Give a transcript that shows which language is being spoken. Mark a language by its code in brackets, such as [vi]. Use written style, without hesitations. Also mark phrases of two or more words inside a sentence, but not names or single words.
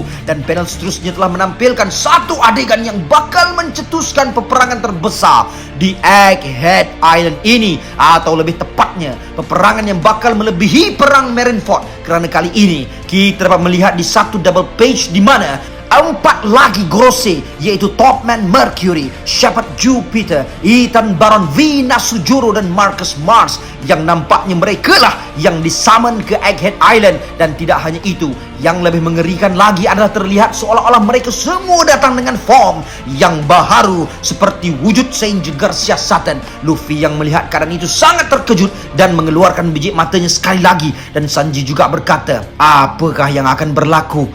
[ms] Dan panel seterusnya telah menampilkan satu adegan yang bakal mencetuskan peperangan terbesar di Egghead Island ini, atau lebih tepatnya peperangan yang bakal melebihi perang Marineford, kerana kali ini kita dapat melihat di satu [en] double page [ms] di mana 4 lagi Goroshi, yaitu Topman Mercury, Shepard Jupiter, Ethan Baron, Venus Sujuro, dan Marcus Mars, yang nampaknya mereka lah yang disummon ke Egghead Island. Dan tidak hanya itu, yang lebih mengerikan lagi adalah terlihat seolah-olah mereka semua datang dengan form yang baharu seperti wujud Saint Garcia Sutton. Luffy yang melihat keadaan itu sangat terkejut dan mengeluarkan biji matanya sekali lagi, dan Sanji juga berkata, apakah yang akan berlaku?